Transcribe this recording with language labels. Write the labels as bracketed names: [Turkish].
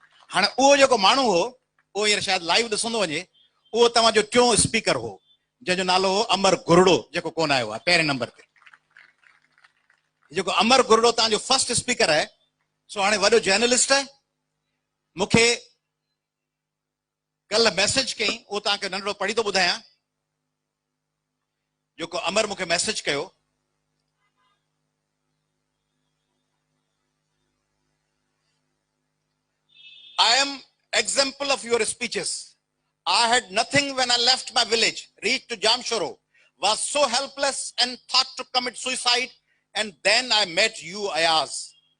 [Sindhi] हाणे उहो जेको माण्हू हो, उहो हींअर शायदि लाइव ॾिसंदो वञे, उहो तव्हांजो टियों स्पीकर हो, जंहिंजो नालो हो अमर गुरड़ो, जेको कोन आयो आहे पहिरें नंबर ते। जेको अमर गुरड़ो तव्हांजो फर्स्ट स्पीकर आहे, सो हाणे वॾो जर्नलिस्ट आहे। मूंखे कल्ह मैसेज कई, उहो तव्हांखे नंढड़ो पढ़ी थो ॿुधायां। जेको अमर मूंखे मैसेज कयो, [English] I am example of your speeches. I had nothing when I left my village, reached to Jamshoro, was so helpless and thought to commit suicide, and then I met you, Ayaz.